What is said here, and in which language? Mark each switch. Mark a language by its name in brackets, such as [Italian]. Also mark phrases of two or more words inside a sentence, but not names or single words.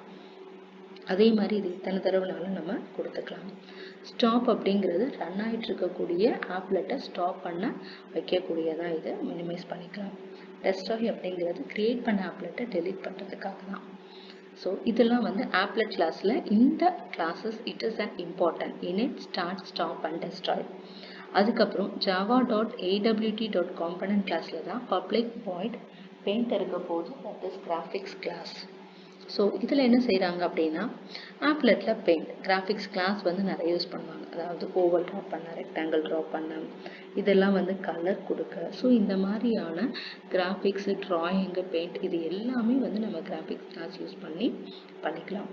[Tamil] அதே மாதிரி இது இத்தனை தடவைனாலும் நம்ம கொடுத்துக்கலாம். ஸ்டாப் அப்படிங்கிறது ரன் ஆகிட்டு இருக்கக்கூடிய ஆப்லெட்டை ஸ்டாப் பண்ண வைக்கக்கூடியதான், இதை மினிமைஸ் பண்ணிக்கலாம். டெஸ்ட்ராய் அப்படிங்கிறது கிரியேட் பண்ண ஆப்லெட்டை டெலீட் பண்ணுறதுக்காக தான். ஸோ இதெல்லாம் வந்து ஆப்லெட் கிளாஸில் இந்த கிளாஸஸ் [English] it is an important init start stop and destroy. [Tamil] அதுக்கப்புறம் java.awt.component கிளாஸில் தான் [English] public void paint [Tamil] இருக்க போது, [English] that is graphics class. [Tamil] ஸோ இதில் என்ன செய்கிறாங்க அப்படின்னா ஆப்லெட்டில் [English] paint graphics class [Tamil] வந்து நிறைய யூஸ் பண்ணுவாங்க. அதாவது ஓவல் ட்ரா பண்ண, ரெக்டாங்கிள் ட்ரா பண்ண, இதெல்லாம் வந்து கலர் கொடுக்க. ஸோ இந்த மாதிரியான கிராஃபிக்ஸு, ட்ராயிங்கு, பெயிண்ட் இது எல்லாமே வந்து நம்ம [English] graphics class [Tamil] யூஸ் பண்ணிக்கலாம்.